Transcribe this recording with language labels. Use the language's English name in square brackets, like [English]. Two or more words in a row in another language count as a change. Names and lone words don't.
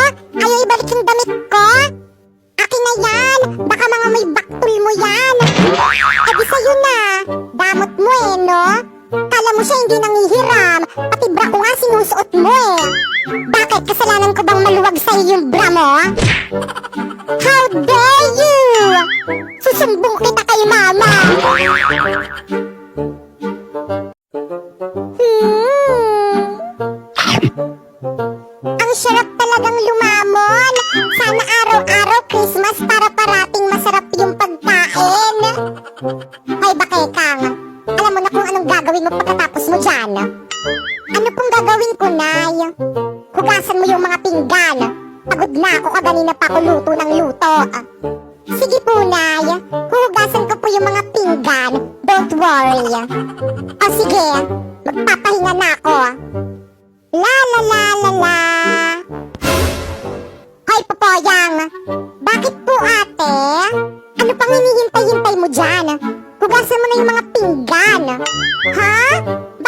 [Filipino] Ayaw ibalik yung damit ko. Akin na yan. Baka mga may baktol mo yan. Adi sa'yo na. Damot mo eh, no? Kala mo siya hindi nangihiram. Pati bra ko nga sinusuot mo eh. Bakit? Kasalanan ko bang maluwag sa'yo yung bra mo? [English] How dare you! [Filipino] Susumbong kita kay mama. Ang sarap talagang lumamon. Sana araw-araw Christmas para parating masarap yung pagkain. Hoy Bakekang, alam mo na kung anong gagawin mo pagkatapos mo dyan. Ano pong gagawin ko, Nay? Hugasan mo yung mga pinggan. Pagod na ako kaganina pa ako luto ng luto. Sige po, Nay. Huhugasan ko po yung mga pinggan. [English] Don't worry. [Filipino] O sige, magpapahinga na ako. La la la la la. Hoy Popoyang, bakit po ate? Ano pang hinihintay-hintay mo dyan? Hugasan mo na yung mga pinggan. Ha?